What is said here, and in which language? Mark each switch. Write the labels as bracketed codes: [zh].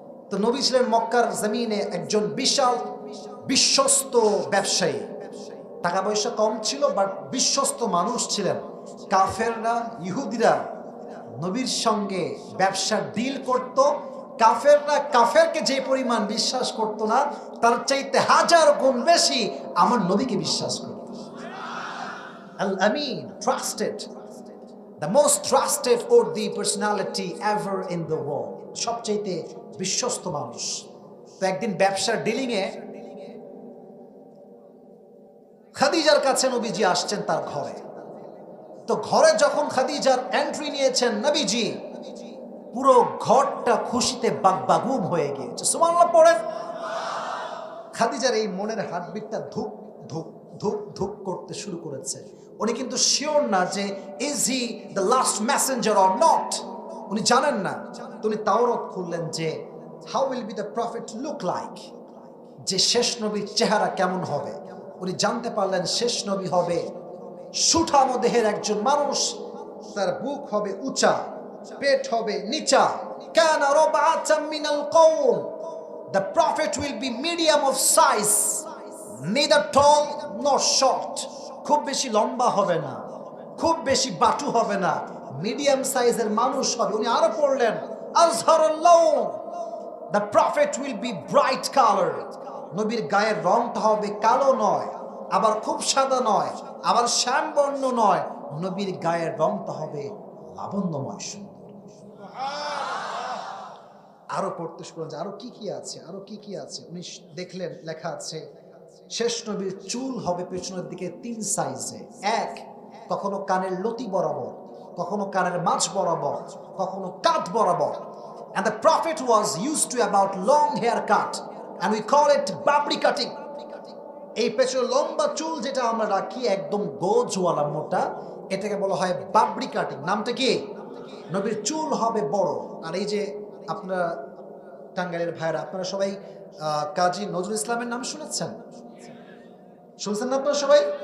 [bn] তো নবী ছিলেন মক্কার জমিনে একজন বিশাল বিশ্বস্ত ব্যবসায়ী, টাকা পয়সা কম ছিল বাট বিশ্বস্ত মানুষ ছিলেন। কাফেররা, ইহুদিরা নবীর সঙ্গে ব্যবসার ডিল করত। কাফেররা কাফেরকে যে পরিমাণ বিশ্বাস করত না, তার চাইতে হাজার গুণ বেশি আমার নবীকে বিশ্বাস করত। [en] Al Amin, trusted, the most trusted worthy personality ever in the world, [bn] সবচেয়ে বিশ্বস্ত মানুষ। তো একদিন ব্যবসার ডিলিং এ খাদিজার কাছে নবীজি আসছেন তার ঘরে। তো ঘরে যখন খাদিজার এন্ট্রি নিয়েছেন নবীজি, পুরো ঘরটা খুশিতে বাগবাগুম হয়ে গিয়েছে। সুবহানাল্লাহ পড়েন। খাদিজার এই মনের হার্টবিটটা ধুক ধুক ধুক ধুক করতে শুরু করেছে। উনি কিন্তু শিওর না যে [en] is he the last messenger or not, [bn] উনি জানেন না। তো উনি তাওরাত খুললেন যে [en] how will be the prophet look like, [bn] যে শেষ নবীর চেহারা কেমন হবে। উনি জানতে পারলেন শেষ নবী হবে সুঠামো দেহের একজন মানুষ, তার বুক হবে উঁচা, পেট হবে নিচা। [ar] কানা রাবআতাম মিনাল কওম, [en] the prophet will be medium of size, neither tall nor short. [bn] খুব বেশি লম্বা হবে না, খুব বেশি বাটু হবে না, মিডিয়াম সাইজের মানুষ হবে। উনি আরো পড়লেন [ar] আজহারুল লাউন, [en] the prophet will be bright colored, [bn] নবীর গায়ের রংটা হবে কালো নয়, আবার খুব সাদা নয়, আবার শ্যামবর্ণ নয়, নবীর গায়ের রংটা হবে লাবণ্যময় সুন্দর। আরো পড়তে শুরু করলেন আরো কি কি আছে, আরো কি কি আছে। উনি দেখলেন লেখা আছে শেষ নবীর চুল হবে পেছনের দিকে 3 সাইজে, এক কখনো কানের লতি বরাবর, কখনো কানের মাঝ বরাবর, কখনো কাঁধ বরাবর। [en] And the prophet was used to about long haircut and we call it babri cutting. [bn] এই পেছনে লম্বা চুল যেটা আমরা রাখি একদম গোজওয়ালা মোটা, এটাকে বলা হয় বাবরি কাটিং। নামটা কি? নবীর চুল হবে বড়। আর এই যে আপনারা টাঙ্গাইলের ভাইরা, আপনারা সবাই কাজী নজরুল ইসলামের নাম শুনেছেন? শুনছেন না আপনারা সবাই?